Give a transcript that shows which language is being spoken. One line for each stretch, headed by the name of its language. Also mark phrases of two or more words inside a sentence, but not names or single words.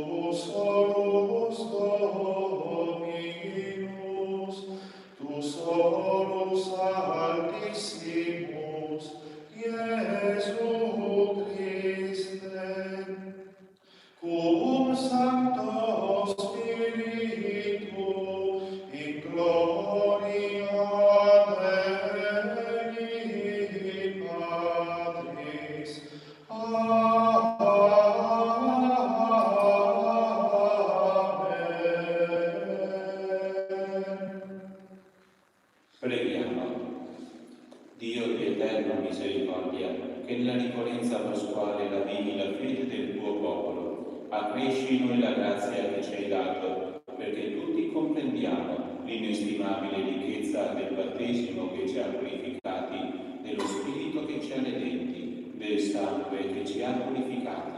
Latin: solus Dominus, tu solus Altissimus, Iesu Christe, cum Sancto Spiritu in gloria Dei Patris.
Italian: Preghiamo. Dio di eterna misericordia, che nella ricorrenza pasquale ravvivi la fede del tuo popolo, accresci in noi la grazia che ci hai dato, perché tutti comprendiamo l'inestimabile ricchezza del battesimo che ci ha purificati, dello Spirito che ci ha redenti, del sangue che ci ha purificati.